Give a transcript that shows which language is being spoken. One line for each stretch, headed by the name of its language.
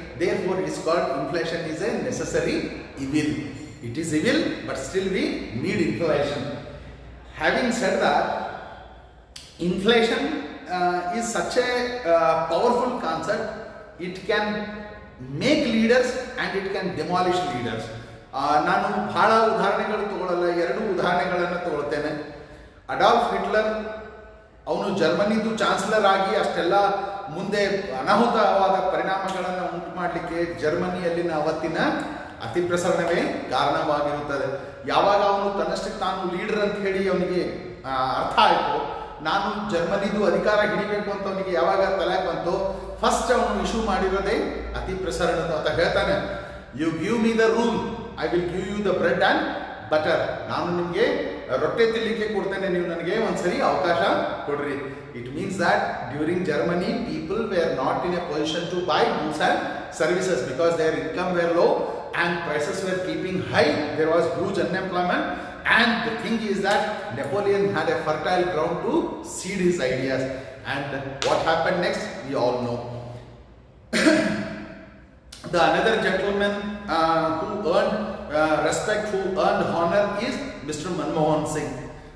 English: Therefore it is called inflation is a necessary evil. It is evil, but still we need inflation. Having said that, inflation is such a powerful concept. It can make leaders and it can demolish leaders.
Kannada: ನಾನು ಬಹಳ ಉದಾಹರಣೆಗಳು ತಗೊಳ್ಳಲ್ಲ, 2 ಉದಾಹರಣೆಗಳನ್ನು ತಗೊಳ್ತೇನೆ. Adolf Hitler ಅವನು ಜರ್ಮನಿದು chancellor ಆಗಿ ಅಷ್ಟೆಲ್ಲ ಮುಂದೆ ಅನಾಹುತವಾದ ಪರಿಣಾಮಗಳನ್ನು ಉಂಟು ಮಾಡಲಿಕ್ಕೆ ಜರ್ಮನಿಯಲ್ಲಿನ ಅವತ್ತಿನ ಅತಿ ಪ್ರಸರಣವೇ ಕಾರಣವಾಗಿರುತ್ತದೆ. ಯಾವಾಗ ಅವನು ತನ್ನಷ್ಟಕ್ಕೆ ತಾನು ಲೀಡರ್ ಅಂತ ಹೇಳಿ ಅವನಿಗೆ ಅರ್ಥ ಆಯಿತು, ನಾನು ಜರ್ಮನಿದು ಅಧಿಕಾರ ಹಿಡಿಬೇಕು ಅಂತ ಅವನಿಗೆ ಯಾವಾಗ ತಲೆ ಬಂತು, ಫಸ್ಟ್ ಅವನು ಇಶ್ಯೂ ಮಾಡಿರೋದೇ ಅತಿ ಪ್ರಸರಣದ ಅಂತ ಹೇಳ್ತಾನೆ.
English: You give me the rule, I will give you the bread and butter.
Kannada: ನಾನು ನಿಮಗೆ ರೊಟ್ಟೆ ತಿನ್ನಲಿಕ್ಕೆ ಕೊಡ್ತೇನೆ, ನೀವು ನನಗೆ ಒಂದ್ಸರಿ ಅವಕಾಶ ಕೊಡ್ರಿ.
English: It means that during Germany people were not in a position to buy goods and services because their income were low and prices were keeping high. There was huge unemployment, and the thing is that Napoleon had a fertile ground to seed his ideas. And what happened next, we all know. The another gentleman who earned respect, who earned honor is Mr. Manmohan Singh.